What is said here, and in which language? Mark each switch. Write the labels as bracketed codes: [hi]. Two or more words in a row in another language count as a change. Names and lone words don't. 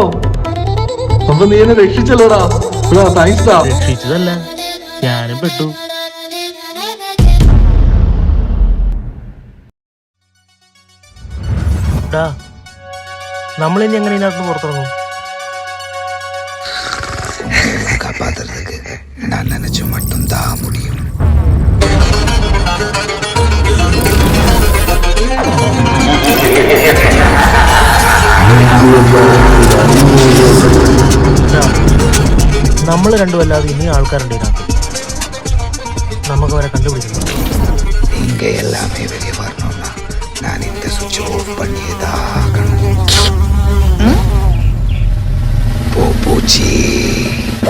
[ml] അപ്പൊ നീ എന്നെ രക്ഷിച്ചല്ലോടാ. താങ്ക്സ്. രക്ഷിച്ചതല്ല, ഞാനും പെട്ടു. നമ്മളിനി എങ്ങനെ ഇതിനകത്ത് പുറത്തിറങ്ങും? [ta] காப்பாத்துறதுக்கு நான் நினைச்சு மட்டும்தான் முடியும். [ml] നമ്മൾ രണ്ടുമല്ലാതെ ഇനി ആൾക്കാരുണ്ട് ഇതിനകത്ത്. നമുക്ക് അവരെ കണ്ടുപിടിക്കണം. [ta] இங்க எல்லாமே வெளியே வரணும்னா நான் இந்த [en] switch off [ta] பண்ணியதாகணும். பூச்சி